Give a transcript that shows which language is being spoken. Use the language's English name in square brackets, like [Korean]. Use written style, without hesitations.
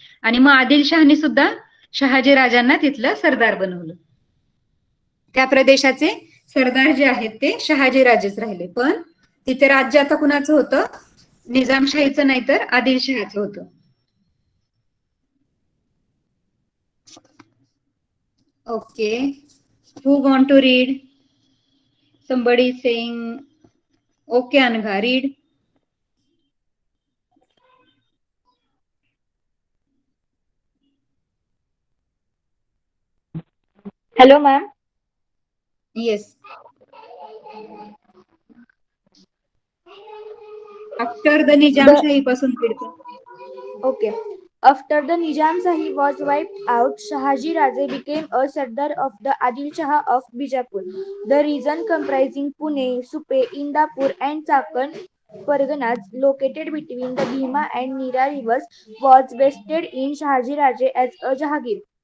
[Marathi] आणि मग आदिलशहाने सुद्धा शहाजी राजांना तिथलं सरदार बनवलं. त्या प्रदेशाचे सरदार जे आहेत ते शहाजी राजेच राहिले, पण तिथे राज्य आता कुणाचं होतं? निजामशाहीचं नाही तर आदिलशहाचं होतं. [English] Okay, who want to read? Somebody saying okay Anagha, read. Hello, ma'am. Yes. After the [Marathi] Nizamshahi पासून पडतं. [English] Okay. After the Nizam-Shahi was wiped out, Shahaji Raje became a Sardar of the Adil Shah of Bijapur. The region comprising Pune, Supe, Indapur and Chakan Parganas, located between the Bhima and Nira rivers, was vested in Shahaji Raje as a Jahagir.